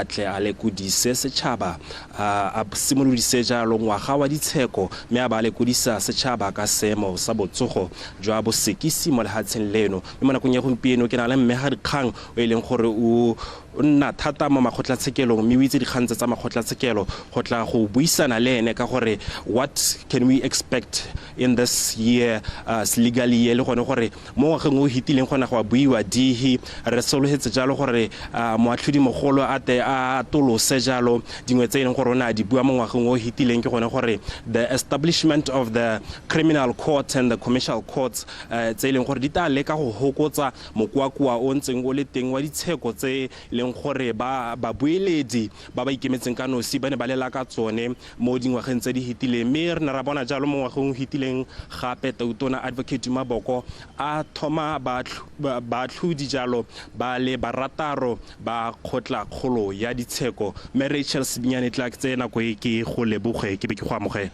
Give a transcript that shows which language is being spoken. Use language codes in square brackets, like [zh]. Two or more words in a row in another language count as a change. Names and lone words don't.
[tn] tle a lekudise setšhaba a simolodise jalo ngwaga wa ditsheko mme a ba lekudisa setšhaba ka seemo sa botsogo jwa bosekisi mo lehatsheng leno mme mo nakong ya gompieno ke na le mmega dikgang o ileng gore o nna thata mo makgotlatshekelong mme o itse dikgang tsa makgotlatshekelo go tla go buisana le ene ka gore [en] what can we expect in this year legally [tn] le gone gore mo ngwageng o hitileng gona go buiwa dihi re sologetse jalo gore moatlhodi mogolo a te a tolose jalo dingwe tse ileng gore ona di bua mo ngwageng o hitileng ke gone gore [en] the establishment of the criminal court and the commercial courts [tn] tse ileng gore di ta leka go hokotsa mokwakwa o ntseng o le teng wa ditsheko tse ileng leng gore ba boeledi ba ikemetseng ka nosi ba ne ba lela ka tsone mo dingwageng tse di hitileng mme re ne ra bona jalo mo ngwageng hitileng gape Tona Advocate Maboko a thoma baatlhodi jalo ba le barataro ba kgotla kgolo ya ditsheko mme Rachel Sibinyane tla ke tsena go ke go leboge ke be ke go amogela